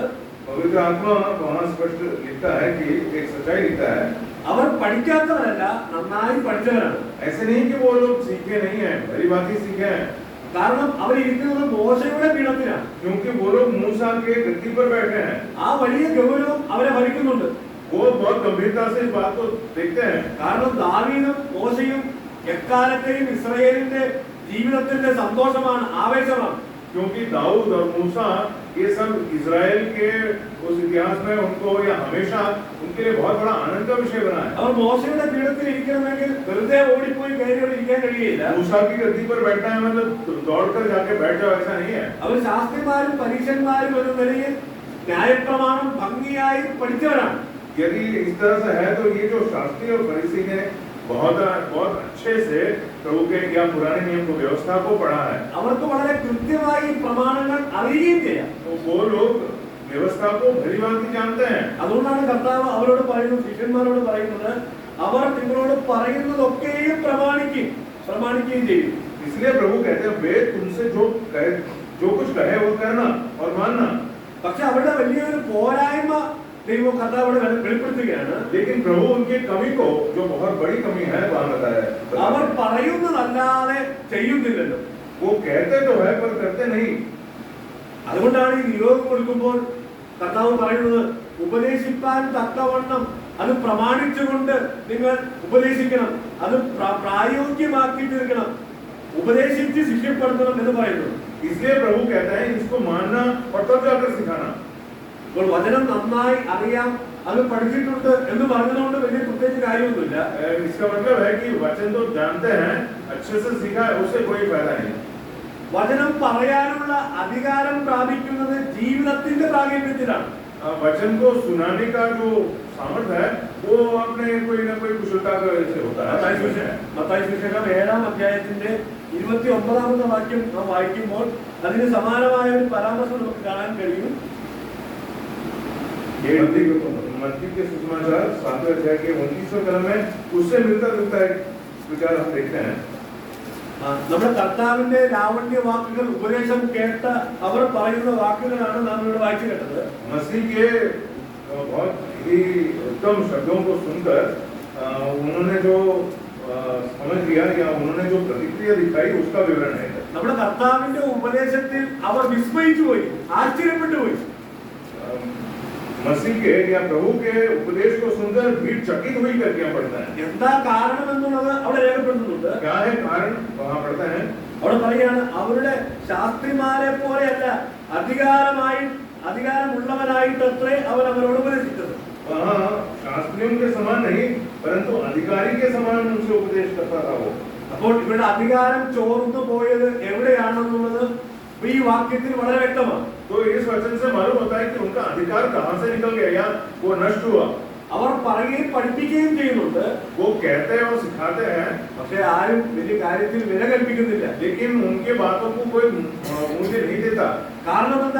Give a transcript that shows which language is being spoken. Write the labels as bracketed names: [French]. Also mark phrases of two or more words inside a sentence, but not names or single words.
[Hindi] पवित्र आत्मा वहाँ स्पष्ट लिखता है कि एक सच्चाई लिखता है, [Malayalam] അവർ പഠിക്കാത്തവരല്ല, നന്നായി പഠിച്ചവരാണ്. [Hindi] ऐसे नहीं कि वो लोग सीखे नहीं है, भली बात ही सीखे हैं, [Malayalam] കാരണം അവരിരിക്കുന്നത് മോശയുടെ പീഠത്തിലാണ്. [Hindi] क्योंकि वो लोग मूसा के गद्दी पर बैठे हैं। [Malayalam] ആ വലിയ ഗൗരവം അവരെ ഭരിക്കുന്നുണ്ട്. [Hindi] वो बहुत गंभीरता से इस बात को देखते हैं, [Malayalam] കാരണം ദാവീദും മോശയും എക്കാലത്തെയും ഇസ്രായേലിന്റെ ജീവിതത്തിന്റെ സന്തോഷമാണ്, ആവേശമാണ്. [Hindi] क्योंकि दाऊद और मूसा ये सब इजराइल के उस इतिहास में उनको या हमेशा उनके लिए बहुत बड़ा आनंद का विषय बना है। [Malayalam] അവർ മോശയുടെ പീഠത്തിൽ ഇരിക്കണമെങ്കിൽ വെറുതെ ഓടിപ്പോയി കയറി ഇരിക്കാൻ കഴിയില്ല. [Hindi] मूसा की गद्दी पर बैठना है मतलब दौड़कर जाके बैठ जाओ, ऐसा नहीं है। [Malayalam] അവർ ശാസ്ത്രിമാരും പരീശന്മാരും എന്ന നിലയിൽ ന്യായപ്രമാണം ഭംഗിയായി പഠിച്ചവരാണ്. [Hindi] यदि इस तरह से है तो ये जो शास्त्री और फरीसी ने बहुत अच्छे से प्रभु के या पुराने नियम को व्यवस्था को पढ़ा है, [Malayalam] അവർക്ക് വളരെ കൃത്യമായി പ്രമാണങ്ങൾ അറിയുകയും ചെയ്യാം. [Hindi] तो वो लोग व्यवस्था को भली भांति जानते हैं। [Malayalam] അതുകൊണ്ടാണ് കർത്താവ് അവരോട് പറയുന്നത്, ശിഷ്യന്മാരോട് പറയുന്നത്, അവർ നിങ്ങളോട് പറയുന്നതൊക്കെയും പ്രമാണിക്കുകയും ചെയ്യും. [Hindi] इसलिए प्रभु कहते हैं वे तुमसे जो कुछ कहे वो करना और मानना। [Malayalam] പക്ഷെ അവരുടെ വലിയൊരു പോരായ്മ ദൈവം കർത്താവോട് വെളിപ്പെടുത്തുകയാണ്. [Hindi] लेकिन प्रभु उनकी कमी को, जो बहुत बड़ी कमी है, वहां बताया [Malayalam] അവർ പറയുന്നതല്ലാതെ ചെയ്യുന്നില്ലല്ലോ. [Hindi] वो कहते तो है पर करते नहीं। [Malayalam] അതുകൊണ്ടാണ് ഈ നിയോഗം കൊടുക്കുമ്പോൾ കർത്താവ് പറയുന്നത്, ഉപദേശിപ്പാൻ തക്കവണ്ണം അത് പ്രമാണിച്ചുകൊണ്ട് നിങ്ങൾ ഉപദേശിക്കണം, അത് പ്രായോഗികമാക്കി തീർക്കണം, ഉപദേശിച്ച് ശിഷ്യപ്പെടുത്തണം എന്ന് പറയുന്നു. [Hindi] इसलिए प्रभु कहता है इसको मानना और तब जाकर सिखाना। [Malayalam] അപ്പോൾ വചനം നന്നായി അറിയാം, അത് പഠിച്ചിട്ടുണ്ട് എന്ന് പറഞ്ഞതുകൊണ്ട് വലിയ പ്രത്യേകിച്ച് കാര്യമൊന്നുമില്ല. [Hindi] इसका मतलब है कि वचन तो जानते हैं, अच्छे से सीखा है, उससे कोई फायदा नहीं। [Malayalam] വചനം പറയാനുള്ള അധികാരം പ്രാപിക്കുന്നത് ജീവിതത്തിന്റെ പ്രാഗൽഭ്യത്തിലാണ്. [Hindi] वचन को सुनाने का जो सामर्थ्य है वो अपने कोई ना कोई कुशलता की वजह से होता है। [Malayalam] മത്തായി സുവിശേഷം 7-ാം അധ്യായത്തിന്റെ 29-ാമത്തെ വാക്യം നാം വായിക്കുമ്പോൾ അതിന് സമാനമായ ഒരു പരാമർശം നമുക്ക് കാണാൻ കഴിയും. [Hindi] मत्ती के सुसमाचार 7वें अध्याय के 29वें कलम में उससे मिलता जुलता एक विचार हम देखते हैं। [Malayalam] നമ്മുടെ കർത്താവിന്റെ ലാവണ്യ വാക്കുകൾ, ഉപദേശം കേട്ട അവർ പറയുന്ന വാക്കുകളാണ് നാം ഇവിടെ വായിച്ചു കേട്ടത്. [Hindi] मसीह के बहुत ही उत्तम शब्दों को सुनकर उन्होंने जो समझ लिया या उन्होंने जो प्रतिक्रिया दिखाई उसका विवरण है। [Malayalam] നമ്മുടെ കർത്താവിന്റെ ഉപദേശത്തിൽ അവർ വിസ്മയിച്ചു പോയി, ആശ്ചര്യപ്പെട്ടു പോയി. [Hindi] मसीह के या प्रभु के उपदेश को सुनकर भीड़ चकित हुई करके पढ़ता है। [Malayalam] എന്താ കാരണം എന്നുള്ളത് അവിടെ രേഖപ്പെടുത്തുന്നുണ്ട്. [Hindi] क्या है कारण वहाँ पढ़ता है, [Malayalam] അവിടെ പറയുകയാണ്, അവരുടെ ശാസ്ത്രിമാരെ പോലെയല്ല, അധികാരമുള്ളവനായിട്ടത്രേ അവൻ അവരോട് ഉപദേശിച്ചത്. [Hindi] वहाँ शास्त्रियों के समान नहीं परंतु अधिकारी के समान उनसे उपदेश करता था वो। [Malayalam] അപ്പോൾ ഇവിടെ അധികാരം ചോർന്നു പോയത് എവിടെയാണെന്നുള്ളത് ഈ വാക്യത്തിൽ വളരെ വ്യക്തമാണ്. [Hindi] तो इस वचन से मालूम होता है कि उनका अधिकार कहाँ से निकल गया या वो नष्ट हुआ। [Malayalam] അവർ പറയുകയും പഠിപ്പിക്കുകയും ചെയ്യുന്നുണ്ട്, [Hindi] वो कहते हैं और सिखाते हैं, [Malayalam] പക്ഷെ ആരും വലിയ കാര്യത്തിൽ വില കൽപ്പിക്കുന്നില്ല. [Hindi] लेकिन उनके बातों को कोई मूल्य नहीं देता। [Malayalam] കാരണം എന്താ?